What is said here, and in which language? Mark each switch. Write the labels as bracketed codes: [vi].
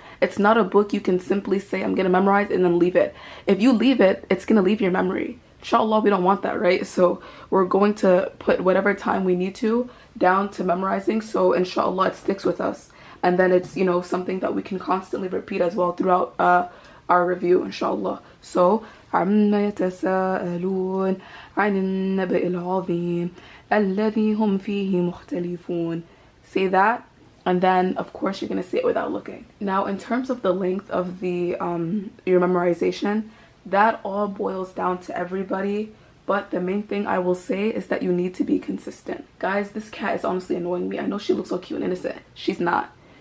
[en] It's not a book you can simply say I'm gonna memorize and then leave it. If you leave it, it's gonna leave your memory. Inshallah, we don't want that, right? So we're going to put whatever time we need to down to memorizing, so inshallah it sticks with us, and then it's, you know, something that we can constantly repeat as well throughout our review, inshallah. [ar] So عما يتساءلون عن النبأ العظيم الذي هم فيه مختلفون. [en] Say that, and then of course you're going to say it without looking. Now in terms of the length of the your memorization, that all boils down to everybody, but the main thing I will say is that you need to be consistent. Guys, this cat is honestly annoying me. I know she looks so cute and innocent. She's not.